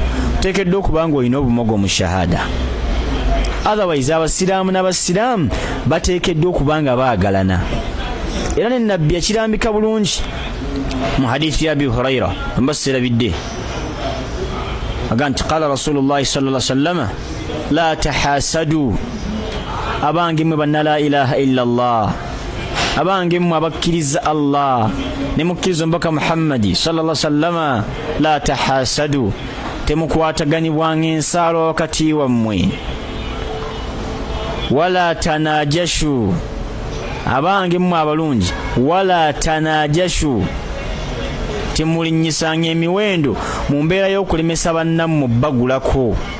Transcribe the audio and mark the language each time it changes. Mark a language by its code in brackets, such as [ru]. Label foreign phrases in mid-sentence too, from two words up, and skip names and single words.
[lg] Oteekeddwa okuba ng'olina obumogo mu shahada. Otherwise abasiraamu n'abasiraamu bateekeddwa okuba nga baagalana. Era ne nabbi yakirambika bulungi mu hadithi ya Abi Hurayra, mbaserabidde, aga nti qala [ar] رسول الله صلى الله عليه وسلم، لا تحاسدوا, [lg] abange mmwe banna [ar] لا إله إلا الله, [lg] abange mmwe abakkiriza Allah ne mukkiriza omubaka Muhammadi [ar] صلى الله عليه وسلم، لا تحاسدوا, [lg] temukwataganibwanga ensaalwa wakati wammwe, [ar] ولا تناجشوا, [lg] abange mmwe abalungi, [ar] ولا تناجشوا, [lg] temulinnyisanga emiwendo mu mbeera y'okulemesa bannammwe bagulako.